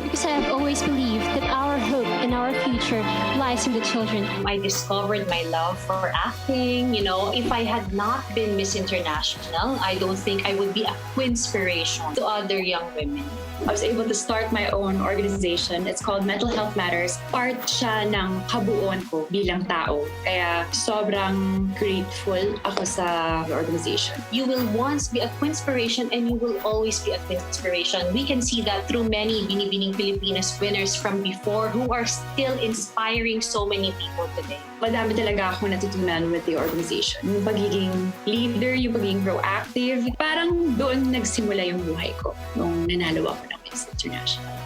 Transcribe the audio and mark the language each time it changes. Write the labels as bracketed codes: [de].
[en] Because I have always believed that our hope and our future lies in the children. I discovered my love for acting. You know, if I had not been Miss International, I don't think I would be a inspiration to other young women. I was able to start my own organization. It's called Mental Health Matters. [tl] Part siya ng kabuuan ko bilang tao. Kaya sobrang grateful ako sa organization. [en] You will once be a inspiration and you will always be a inspiration. We can see that through many Binibining Pilipinas winners from before who are still inspiring so many people today. [tl] Madami talaga akong natutunan [en] with the organization. [tl] Yung pagiging leader, yung pagiging proactive, parang doon nagsimula yung buhay ko nung nanalo ako ng Miss International.